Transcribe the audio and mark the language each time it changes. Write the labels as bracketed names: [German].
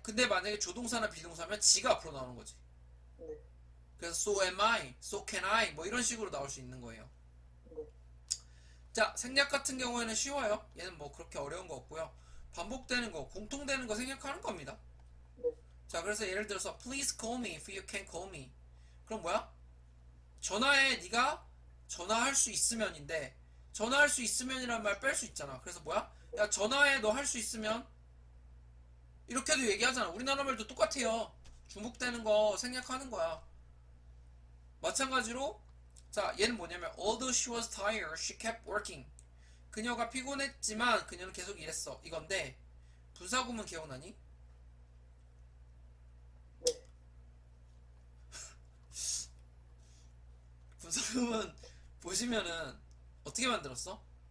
[Korean] 근데 만약에 조동사나 비동사면 지가 앞으로 나오는 거지. 네. 그래서 [English] so am I, so can I [Korean] 뭐 이런 식으로 나올 수 있는 거예요. 네. 자, 생략 같은 경우에는 쉬워요. 얘는 뭐 그렇게 어려운 거 없고요. 반복되는 거, 공통되는 거 생략하는 겁니다. 네. 자, 그래서 예를 들어서 [English] please call me if you can call me. [Korean] 그럼 뭐야? 전화해. 네가 전화할 수 있으면인데 전화할 수 있으면이란 말 뺄 수 있잖아. 그래서 뭐야? 야, 전화해. 너 할 수 있으면 이렇게도 얘기하잖아. 우리나라 말도 똑같아요. 중복되는 거 생략하는 거야. 마찬가지로 자, 얘는 뭐냐면 [English] although she was tired, she kept working. [Korean] 그녀가 피곤했지만 그녀는 계속 일했어. 이건데 분사구문 기억나니? 네. 분사구문 보시면은 어떻게 만들었어?